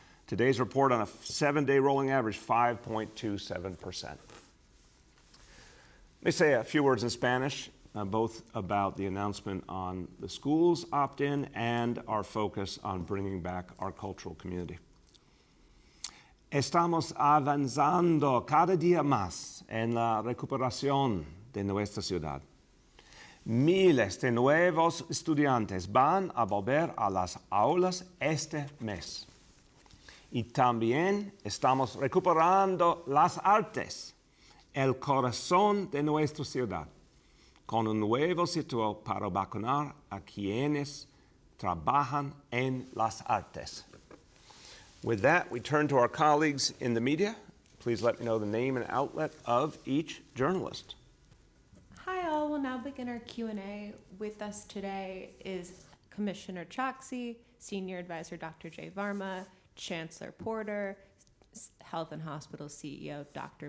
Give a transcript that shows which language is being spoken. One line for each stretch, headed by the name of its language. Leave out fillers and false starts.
English: Today's report on a 7-day rolling average, 5.27%. Let me say a few words in Spanish, both about the announcement on the schools opt-in and our focus on bringing back our cultural community.
Spanish: Estamos avanzando cada día más en la recuperación de nuestra ciudad. Miles de nuevos estudiantes van a volver a las aulas este mes. Y también estamos recuperando las artes, el corazón de nuestra ciudad, con un nuevo sitio para vacunar a quienes trabajan en las artes.
English: With that, we turn to our colleagues in the media. Please let me know the name and outlet of each journalist. Hi all, we'll now begin our Q&A. With us today is Commissioner Choksi, Senior Advisor Dr. Jay Varma, Chancellor Porter, Health and Hospital CEO Dr.